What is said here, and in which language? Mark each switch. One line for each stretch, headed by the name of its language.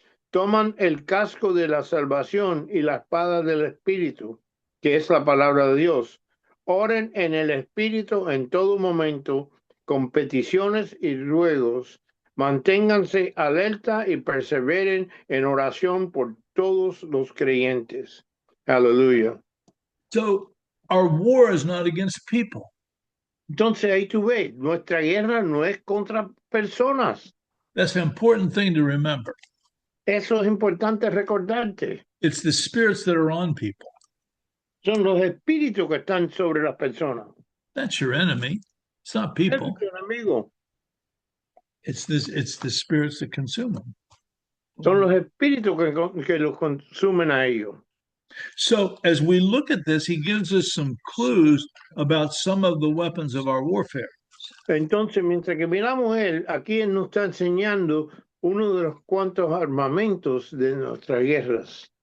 Spanish: Toman el casco de la salvación y la espada del Espíritu, que es la palabra de Dios. Oren en el Espíritu en todo momento, con peticiones y ruegos. Manténganse alerta y perseveren en oración por todos los creyentes. Aleluya.
English: So our war is not against people.
Spanish: Entonces ahí tú ves, nuestra guerra no es contra personas.
English: That's an important thing to remember.
Spanish: Eso es importante recordarte.
English: It's the spirits that are on people.
Spanish: Son los espíritus que están sobre las personas.
English: That's your enemy. It's not people.
Spanish: Es tu enemigo.
English: It's the spirits that consume them.
Spanish: Son los espíritus que los consumen a ellos.
English: So as we look at this, he gives us some clues about some of the weapons of our warfare.
Spanish: Entonces, mientras que miramos él, aquí él nos está enseñando uno de los cuantos armamentos de nuestras guerras.